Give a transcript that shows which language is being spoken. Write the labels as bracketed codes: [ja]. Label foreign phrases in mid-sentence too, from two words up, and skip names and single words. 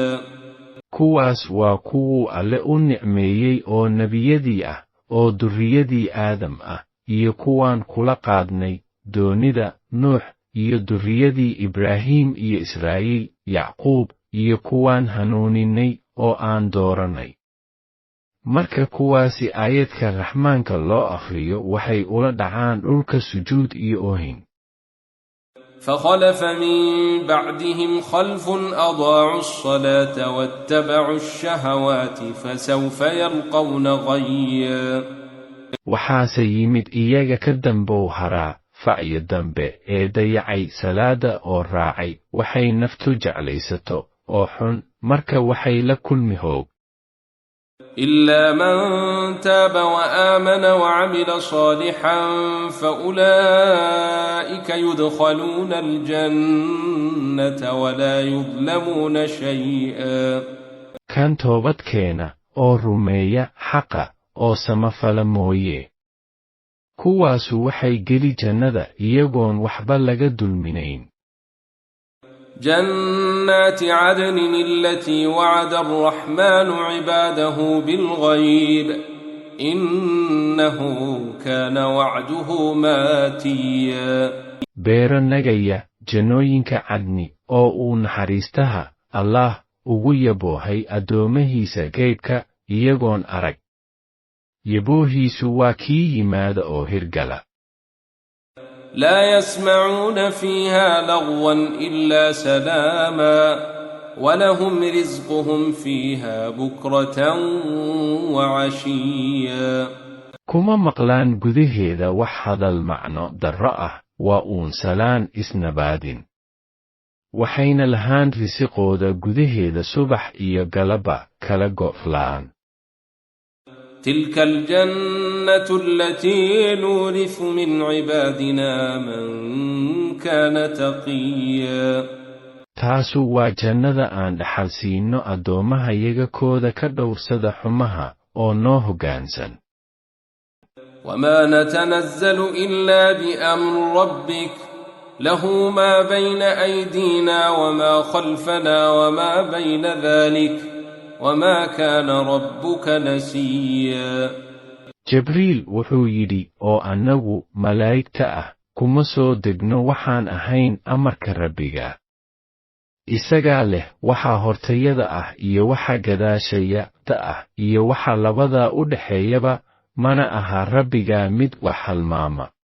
[so] kuwaas waa kuwuu alle u nicmeeyey oo nebiyadii ah oo durriyadii aadam ah iyo kuwaan kula qaadnay doonida nuux iyo durriyadii ibraahim iyo israa'iil yacquub iyo kuwaan hanuuninay oo aan dooranay. marka kuwaasi aayadka raxmaanka loo akhriyo waxay ula dhacaan dhulka sujuud iyo oohin. [ar] فخلف من بعدهم خلف أضاعوا الصلاة واتبعوا الشهوات فسوف يلقون غيا. [so] waxaase yimid iyaga ka dambow haraa facyo dambe ee dayacay salaada oo raacay waxay naftu jeclaysato oo xun marka waxay la kulmi hoog. [ar] إلا من تاب وآمن وعمل صالحا فأولئك يدخلون الجنة ولا يظلمون شيئا. [so] kan toobad keena oo rumeeya xaqa oo samafala mooye kuwaasu waxay geli jannada iyagoon waxba laga dulminayn. [ar] جنات عدن التي وعد الرحمن عباده بالغيب إنه كان وعده ماتيا. [so] beero nagaya jannooyinka cadni oo uu naxariistaha allah ugu yaboohay addoomahiisa geybka iyagoon arag. yaboohiisu waa kii yimaada oo hirgala. [ar] لا يسمعون فيها لغوا إلا سلاما ولهم رزقهم فيها بكرة وعشيا. [so] kuma maqlaan gudaheeda wax hadal macno darro ah waa uun salaan isnabaadin. waxayna lahaan risiqooda gudaheeda subax iyo galaba kala go'flaan. [ar] تلك الجنة التي نورث من عبادنا من كان تقيا. [so] taasu waa jannada aan dhaxal siino addoomahayaga kooda ka dhowrsada xumaha oo noo hoggaansan. [ar] وما نتنزل إلا بأمر ربك له ما بين أيدينا وما خلفنا وما بين ذلك وما كان ربك نسيا. [so] jibriil wuxuu yidhi oo annagu malaa'igta ah kuma soo degno waxaan ahayn amarka rabbiga. isagaa leh waxa hortayada ah iyo waxa gadaashayada ah iyo waxa labadaa u dhaxeeyaba mana aha rabbiga mid wax halmaama.